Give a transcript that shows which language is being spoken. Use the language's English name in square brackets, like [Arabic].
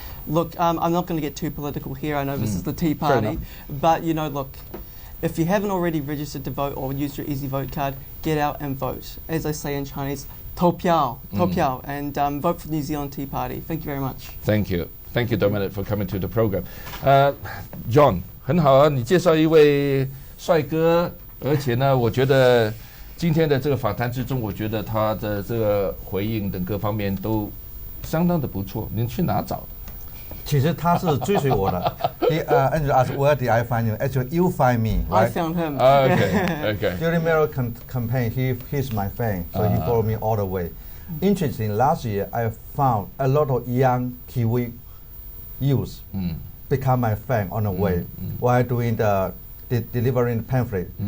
[English] Look, I'm not going to get too political here. I know this is the Tea Party, but you know, look, if you haven't already registered to vote or used your Easy Vote card, get out and vote. As I say in Chinese, [Chinese] 投票, 投票, [English] and vote for the New Zealand Tea Party. Thank you very much. Thank you. Thank you, Dominic, for coming to the program. [Chinese] John, 很好啊，你介绍一位帅哥，而且呢，我觉得今天的这个访谈之中，我觉得他的这个回应等各方面都相当的不错。您去哪找的？其实他是追随我的。 [English] Andrew asked, where did I find you? Actually, you find me, right? I found him. Okay. During the campaign, he's my fan, so he followed me all the way. Interesting, last year I found a lot of young Kiwi youth become my fan on the way while doing the delivering the pamphlet.